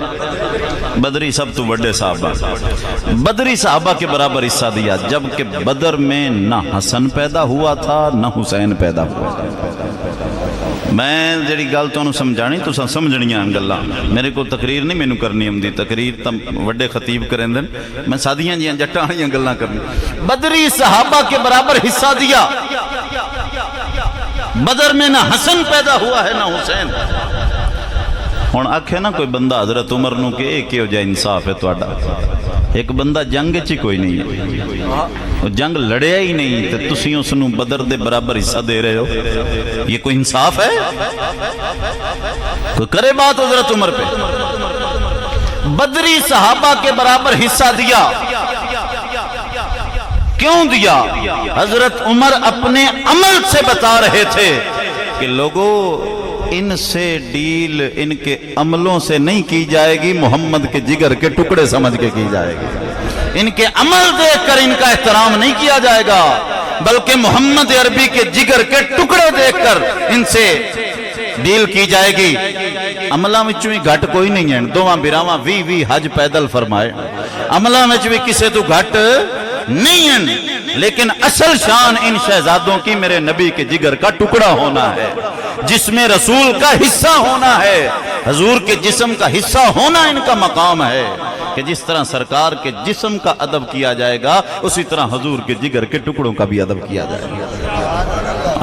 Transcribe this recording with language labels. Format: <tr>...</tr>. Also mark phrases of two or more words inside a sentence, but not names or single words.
<ur>بدری</ur> <pa>سب تو بڑے صحابہ،</pa> <ur>بدری صحابہ کے برابر حصہ دیا، جبکہ بدر میں نہ حسن پیدا ہوا تھا نہ حسین پیدا ہوا تھا۔</ur> <pa>میں جڑی گل تو سمجھانی تو سمجھنیاں گلاں، میرے کو تقریر نہیں مینوں کرنی ہوندی، تقریر تم وڈے خطیب کریں دن، میں سادیاں جیاں جٹاں والیاں گلاں کرنی۔</pa> <ur>بدری صحابہ کے برابر حصہ دیا، بدر میں نہ حسن پیدا ہوا ہے نہ حسین۔</ur> <pa>ہن آکھے نا کوئی بندہ حضرت عمر نو کہ ایک ہو جائے انصاف ہے تہاڈا، ایک بندہ جنگ چ کوئی نہیں ہے، جنگ لڑیا ہی نہیں تے تسی اس نو بدر دے برابر حصہ دے رہے ہو، یہ کوئی انصاف ہے؟</pa> <ur>کوئی کرے بات حضرت عمر پہ؟ بدری صحابہ کے برابر حصہ دیا، کیوں دیا؟ حضرت عمر اپنے عمل سے بتا رہے تھے کہ لوگوں ان سے ڈیل ان کے عملوں سے نہیں کی جائے گی، محمد کے جگر کے ٹکڑے سمجھ کے کی جائے گی، ان کے عمل دیکھ کر ان کا احترام نہیں کیا جائے گا، بلکہ محمد عربی کے جگر کے ٹکڑے دیکھ کر ان سے ڈیل کی جائے گی۔</ur> <pa>عملہ وچوں ہی گھٹ کوئی نہیں ہے، دوواں براواں 20 حج پیدل فرمائے، عملہ وچ بھی کسے تو گھٹ نہیں ہیں،</pa> <ur>لیکن اصل شان ان شہزادوں کی میرے نبی کے جگر کا ٹکڑا ہونا ہے، جس میں رسول کا حصہ ہونا ہے، حضور کے جسم کا حصہ ہونا ان کا مقام ہے، کہ جس طرح سرکار کے جسم کا ادب کیا جائے گا اسی طرح حضور کے جگر کے ٹکڑوں کا بھی ادب کیا جائے گا۔</ur>